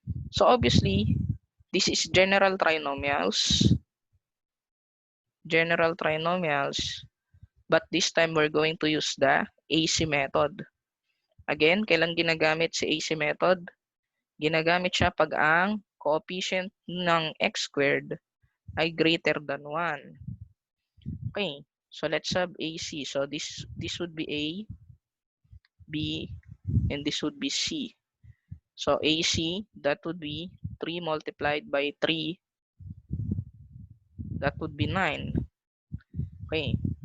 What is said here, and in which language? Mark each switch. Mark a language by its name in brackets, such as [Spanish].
[English] So obviously, this is general trinomials. General trinomials. But this time, we're going to use the AC method. [Filipino] Again, kailan ginagamit si AC method? Ginagamit siya pag ang coefficient ng x squared ay [English] greater than 1. Okay, so let's have AC. So this would be A, B, and this would be C. So AC, that would be 3 multiplied by 3. That would be 9. Okay.